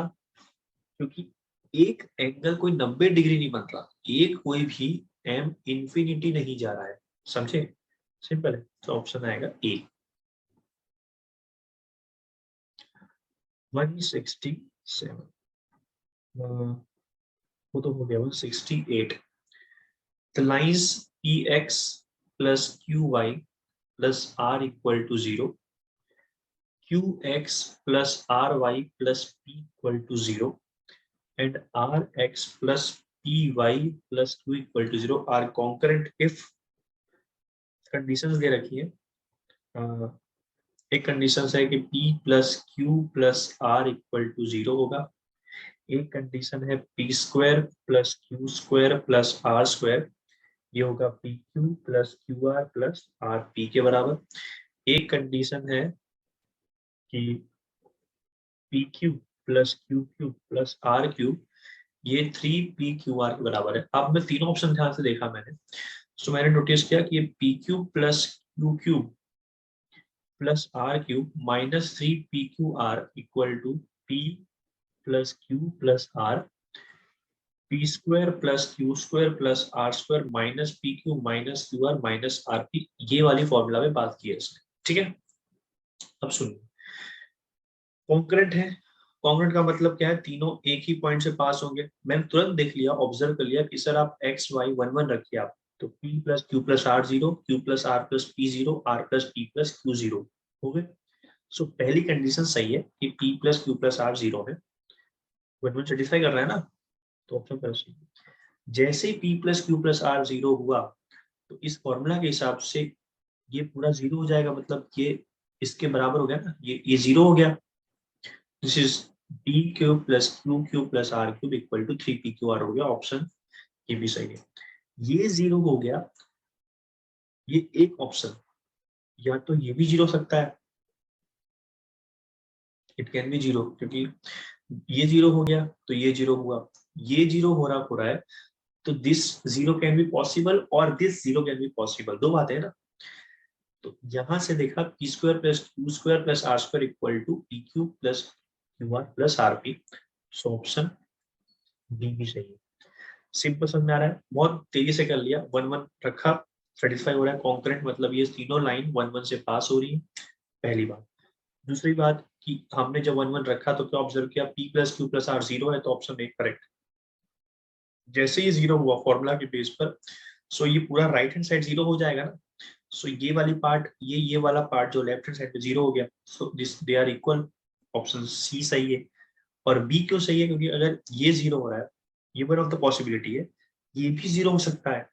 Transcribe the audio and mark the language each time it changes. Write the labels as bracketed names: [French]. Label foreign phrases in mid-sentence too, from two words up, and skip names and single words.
[Hindi] क्योंकि एक एंगल कोई 90 डिग्री नहीं बन रहा, एक कोई भी m इंफिनिटी नहीं जा रहा है, समझे? सिंपल है, तो ऑप्शन आएगा ए। 167 वो तो हो गया 168। [English] The lines px plus qy plus r equal to 0, qx plus ry plus p equal to 0 and rx plus py plus q equal to 0 are concurrent if conditions [Hindi] दे रखी है। एक कंडीशन है कि [English] p plus q plus r equal to 0 [Hindi] होगा, एक कंडीशन है [English] p² plus q² plus r², [Hindi] ये होगा [English] PQ plus QR plus RP [Hindi] के बराबर। एक कंडीशन है कि [English] PQ plus QQ plus RQ, [Hindi] ये 3PQR के बराबर है। अब मैं तीनों ऑप्शन ध्यान से देखा मैंने, तो मैंने नोटिस किया कि ये [English] PQ plus QQ plus RQ minus 3PQR equal to P plus Q plus R, p² plus q² plus r² minus pq minus qr minus rp, [Hindi] ये वाली फॉर्मूला में बात की है इसने, ठीक है। अब सुनिए, कॉन्करेंट है, कॉन्करेंट का मतलब क्या है, तीनों एक ही पॉइंट से पास होंगे। मैंने तुरंत देख लिया, ऑब्जर्व कर लिया कि सर आप x y 1 1 रखिए आप, तो [English] p plus q plus r 0, q plus r plus p 0, r plus p plus q 0 [Hindi] हो गए। सो पहली कंडीशन सही है कि [English] p plus q plus r 0 [Hindi] है, 1 1 सेटिस्फाई कर रहा है ना, तो ऑप्शन पर सही। जैसे [English] p plus q plus r 0 [Hindi] हुआ, तो इस फॉर्मूला के हिसाब से ये पूरा 0 हो जाएगा, मतलब ये इसके बराबर हो गया ना, ये 0 हो गया। [English] this is p³ plus q³ plus r³ equal to 3pqr [Hindi] हो गया, ऑप्शन ये भी सही है। ये 0 हो गया, ये एक ऑप्शन, या तो ये भी 0 हो सकता है, [English] it can be 0, [Hindi] क्योंकि ये 0 हो गया तो ये 0 हुआ, ये 0 हो रहा है, तो [English] this 0 can be possible [Hindi] और [English] this 0 can be possible, [Hindi] दो बातें है ना। तो यहां से देखा [English] p² plus q² plus r² equal to pq plus qr plus rp, so option D [Hindi] भी सही है। सिंपल समझ में आ रहा है, बहुत तेजी से कर लिया, 1 1 रखा, सेटिस्फाई हो रहा है, कॉन्करेंट मतलब ये तीनों लाइन 1 1 से पास हो रही है, पहली बात। दूसरी बात कि हमने जब 1 1 रखा तो क्या ऑब्जर्व किया, [English] p plus q plus r 0 [Hindi] है, तो ऑप्शन एक करेक्ट। जैसे ही 0 हुआ फॉर्मूला के बेस पर, सो ये पूरा [English] right hand side [Hindi] 0 हो जाएगा ना, सो ये वाली पार्ट, ये वाला पार्ट जो [English] left hand side [Hindi] पे 0 हो गया, [English] so this they are equal, option C [Hindi] सही है। और बी क्यों सही है, क्योंकि अगर ये 0 हो रहा है, ये [English] one of the possibility [Hindi] है, ये भी जीरो हो सकता है।